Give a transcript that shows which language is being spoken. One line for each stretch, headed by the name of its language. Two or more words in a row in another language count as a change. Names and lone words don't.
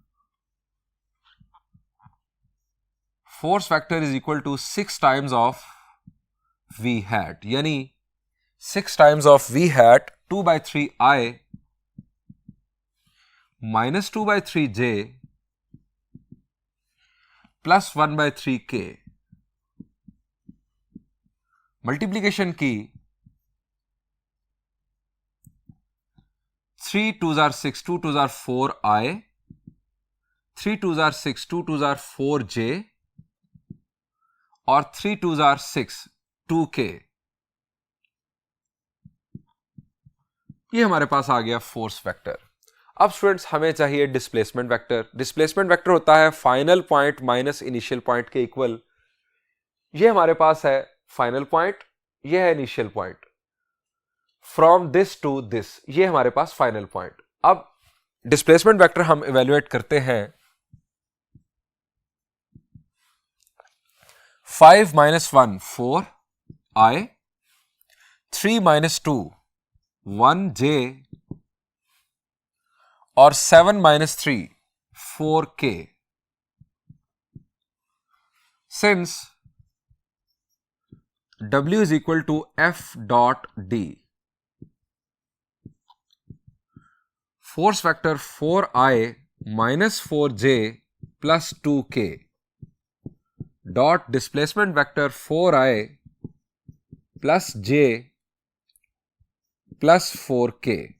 English: force vector is equal to 6 times of v hat, यानी 6 times of v hat 2/3i minus 2/3j plus 1/3k. multiplication की 3 2s are 6, 2 2s are 4i, 3 2s are 6, 2 2s are 4j और 3 2s are 6, 2k.
Hindi: ये हमारे पास आ गया
English: force vector.
Hindi: अब स्टूडेंट्स हमें चाहिए
English: displacement vector. displacement vector
Hindi: होता है
English: final point minus initial point
Hindi: के इक्वल। ये हमारे पास है
English: final point,
Hindi: ये है
English: initial point, from this to this,
Hindi: ये हमारे पास
English: final point.
Hindi: अब
English: displacement vector
Hindi: हम इवेल्युएट करते हैं।
English: 5 minus 1 4i, 3 minus 2 1j, और 7 minus 3 4k. Since W is equal to F dot D, force vector 4i minus 4j plus 2k dot displacement vector 4i plus j plus 4k.